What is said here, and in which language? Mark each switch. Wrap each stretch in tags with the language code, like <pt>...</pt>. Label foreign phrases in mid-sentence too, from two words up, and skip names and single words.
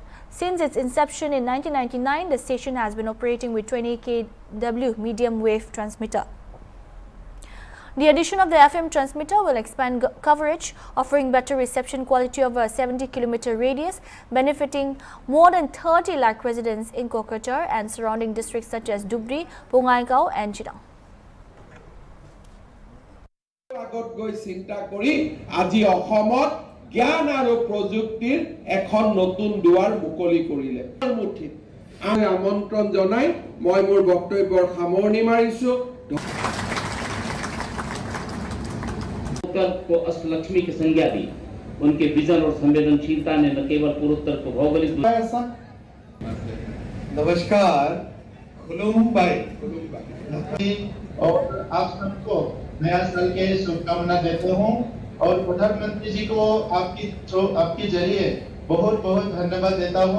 <en>Since its inception in 1999, the station has been operating with 20 kW medium wave transmitter. The addition of the FM transmitter will expand coverage, offering better reception quality over a 70-kilometer radius, benefiting more than 30 lakh residents in Kokrajhar and surrounding districts such as Dhubri, Bongaigaon and Chirang.</en> <as>আগত গৈ চিন্তা কৰি আজি অসমত জ্ঞান আৰু প্ৰযুক্তিৰ এখন নতুন দুৱাৰ মুকলি কৰিলে মুঠিত আমি আমন্ত্ৰণ জনাই মই মোৰ বক্তব্যৰ সামৰণি মাৰিছো</as> <hi>को अष्टलक्ष्मी की संज्ञा दी। उनके विजन और संवेदनशीलता ने न केवल पूर्वोत्तर को भौगोलिक नमस्कार और आप सबको नया साल के शुभकामना देते हूँ और प्रधानमंत्री जी को आपके जरिए बहुत बहुत धन्यवाद देता हूँ।</hi>